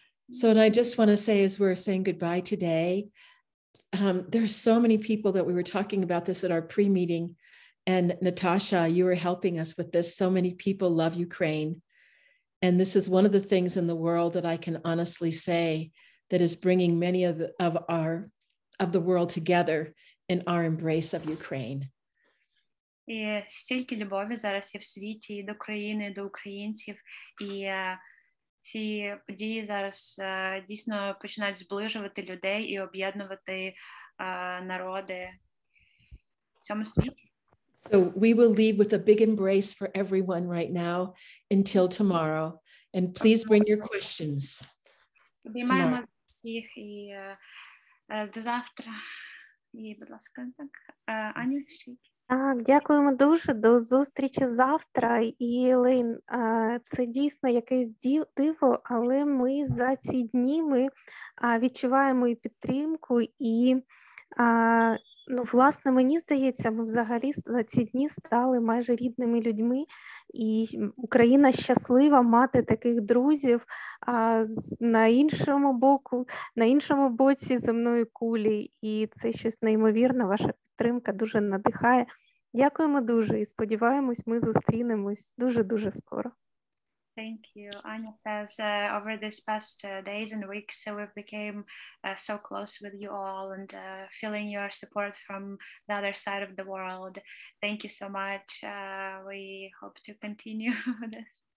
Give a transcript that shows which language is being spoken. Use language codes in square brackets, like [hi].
[en] So, and I just want to say, as we're saying goodbye today, there's so many people that we were talking about this at our pre-meeting, and Natasha, you were helping us with this. So many people love Ukraine. And this is one of the things in the world that I can honestly say that is bringing many of the world together in our embrace of Ukraine. [uk] І стільки любові зараз є в світі і до країни, і до українців, і ці події зараз дійсно починають зближувати людей і об'єднувати народи в цьому світі. [en] So we will leave with a big embrace for everyone right now until tomorrow. And please bring your questions. [uk] Обіймаємо всіх і до завтра. І, будь ласка, так. Аню, ще. Так, дякуємо дуже. До зустрічі завтра. І, Лейн, це дійсно якесь диво, але ми за ці дні відчуваємо і підтримку, і власне, мені здається, ми взагалі за ці дні стали майже рідними людьми, і Україна щаслива мати таких друзів на іншому боці земної кулі, і це щось неймовірне, ваша підтримка дуже надихає. Дякуємо дуже і сподіваємось, ми зустрінемось дуже-дуже скоро. [en] Thank you. Anya says, over these past days and weeks, we became so close with you all and feeling your support from the other side of the world. Thank you so much. We hope to continue with this.